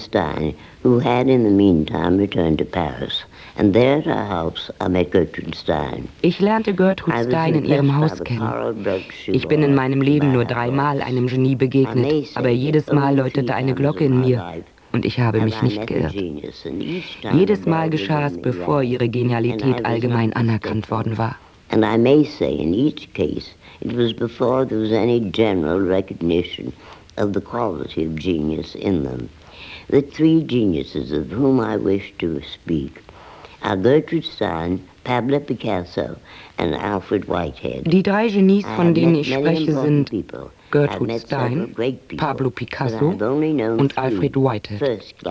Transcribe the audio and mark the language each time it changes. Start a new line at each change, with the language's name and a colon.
English: Stein, who had in the meantime returned to Paris. And there at her house I met Gertrude Stein.
German: Ich lernte Gertrude Stein in ihrem Haus kennen. Ich bin in meinem Leben nur dreimal einem Genie begegnet, aber jedes Mal läutete eine Glocke in mir. Und ich habe mich nicht geirrt. Jedes Mal geschah es, bevor ihre Genialität allgemein anerkannt worden war.
English: And I may say in each case, it was before there was any general recognition of the quality of genius in them. The three geniuses of whom I wish to speak are Gertrude Stein, Pablo Picasso and Alfred Whitehead.
German: Die drei Genies, von denen ich spreche, sind Gertrude Stein, Pablo Picasso und Alfred Whitehead.